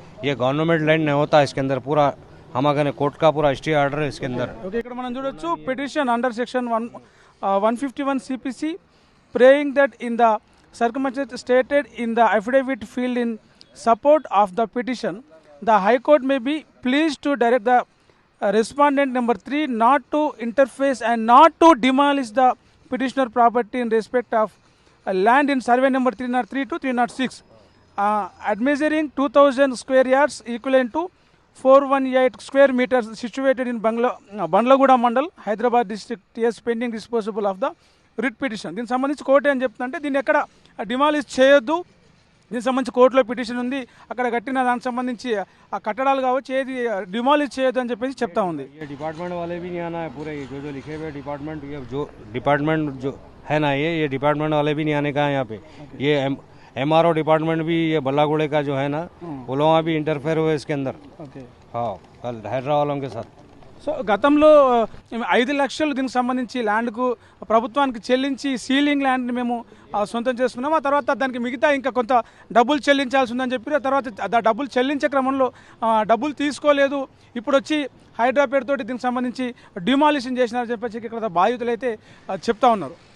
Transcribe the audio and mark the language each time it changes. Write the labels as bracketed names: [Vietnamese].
[Hindi] ये government land नहीं होता, इसके अंदर पूरा हमारे कोर्ट का पूरा स्टे ऑर्डर है इसके अंदर। [Telugu] ఓకే, ఇక్కడ మనం చూడొచ్చు [English] Petition under section 151 CPC praying that in the circumstances stated in the affidavit filed in support of the petition, the High Court may be pleased to direct the respondent number 3 not to interface and not to demolish the petitioner property in respect of land in survey number 303 to 306, admeasuring 2000 square yards equivalent to 418 square meters situated in Bandlaguda Mandal, Hyderabad district, yes, pending disposal of the writ petition. [Telugu] దీనికి సంబంధించి court ఏం చెప్తుందంటే దీన్ని ఎక్కడ demolish చేయొద్దు, దీనికి సంబంధించి కోర్టులో పిటిషన్ ఉంది, అక్కడ కట్టిన దానికి సంబంధించి ఆ కట్టడాలు కావచ్చు ఏది డిమాలిష్ చేయొద్దు అని చెప్పేసి చెప్తా ఉంది. [Hindi] ये डिपार्टमेंट वाले भी नहीं आना है पूरे, ये जो लिखे हुए डिपार्टमेंट, ये जो डिपार्टमेंट जो है ना, ये डिपार्टमेंट वाले भी नहीं आने का है यहाँ पे. ये MRO डिपार्टमेंट भी ये बल्लागुड़े का जो है ना, वो लोग भी इंटरफेयर हुए इसके अंदर. ఓకే. हाँ, कल हैदराबाद वालों के साथ. [Telugu] సో గతంలో 5 లక్షలు దీనికి సంబంధించి ల్యాండ్కు ప్రభుత్వానికి చెల్లించి సీలింగ్ ల్యాండ్ని మేము సొంతం చేసుకున్నాం. ఆ తర్వాత దానికి మిగతా ఇంకా కొంత డబ్బులు చెల్లించాల్సి ఉందని చెప్పి ఆ తర్వాత డబ్బులు చెల్లించే క్రమంలో డబ్బులు తీసుకోలేదు, ఇప్పుడు వచ్చి హైడ్రా తోటి దీనికి సంబంధించి డిమాలిషన్ చేసినారని చెప్పేసి ఇక్కడ బాధితులు అయితే చెప్తా ఉన్నారు.